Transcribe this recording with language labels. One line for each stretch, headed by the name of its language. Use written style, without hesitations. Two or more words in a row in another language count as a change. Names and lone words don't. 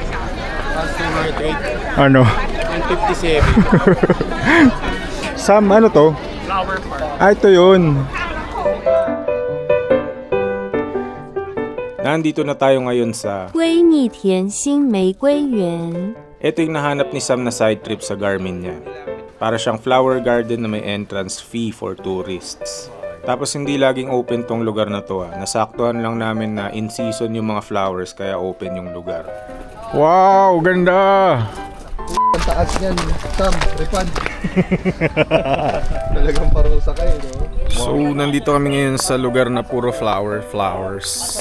Filipino: Ano? 157. Sam, ano to? Flower Park. Ah, ito yun. Nandito na tayo ngayon sa... 归逆甜心玫瑰园。 Ito yung nahanap ni Sam na side trip sa Garmin niya. Para siyang flower garden na may
English: entrance fee for tourists.
Filipino: Tapos hindi laging open tong lugar na to. Nasaktuhan lang namin na
English: in season
Filipino: yung mga flowers kaya open yung lugar. Wow, ganda! Ang taas niyan. Sam, refund. Talagang parusa kayo, no? So, nandito kami ngayon sa lugar na puro flowers.